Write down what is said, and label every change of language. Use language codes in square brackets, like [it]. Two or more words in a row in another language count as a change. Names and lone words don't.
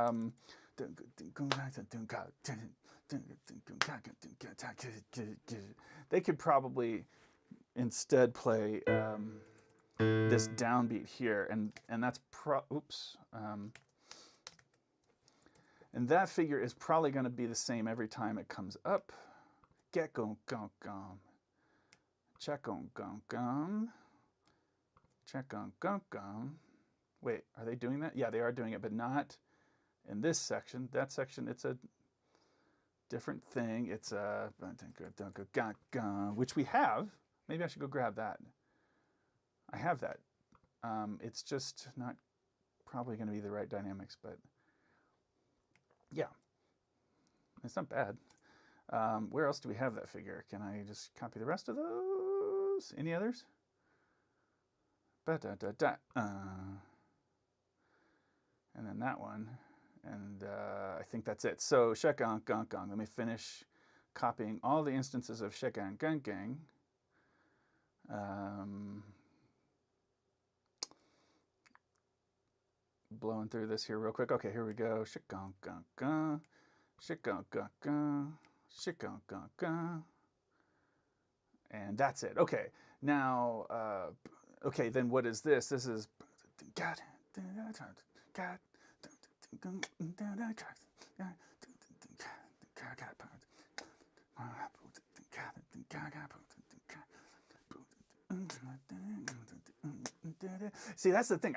[en] They could probably instead play this downbeat here, and that's and that figure is probably going to be the same every time it comes up. Get gum gum gum, check gum gum gum, check gum gum gum. Wait, are they doing that? Yeah, they are doing it, but not in this section. That section, it's a different thing. It's a which we have. Maybe I should go grab that. I have that. It's just not probably going to be the right dynamics, but yeah, it's not bad. Where else do we have that figure? Can I just copy the rest of those? Any others? And then that one, and I think that's it. So shekang gang gang. Let me finish copying all the instances of shekang gang gang. Blowing through this here real quick. Okay, here we go. Shekang gang gang, shekang gang gang, shekang gang gang, and that's it. Okay, now, okay, then what is this? This is God. See, that's the thing.